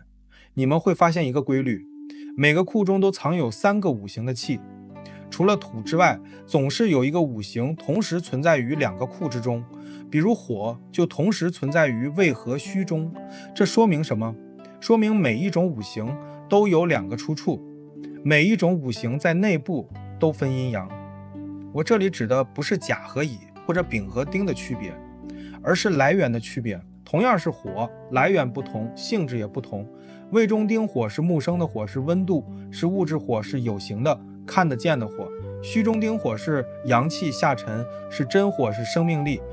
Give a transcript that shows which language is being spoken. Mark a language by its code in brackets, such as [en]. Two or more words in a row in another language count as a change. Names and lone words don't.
[zh] 你們會發現一個規律，每個庫中都藏有3個五行的氣，除了土之外，總是有一個五行同時存在於2個庫之中，比如火就同時存在於未合虛中。這說明什麼？說明每一種五行都有2個出處，每一種五行在內部都分陰陽。我這裡指的不是甲和乙或者丙和丁的區別，而是來源的區別。同樣是火，來源不同，性質也不同。未中丁火是木生的火，是溫度，是物質火，是有形的，看得見的火。虛中丁火是陽氣下沉，是真火，是生命力。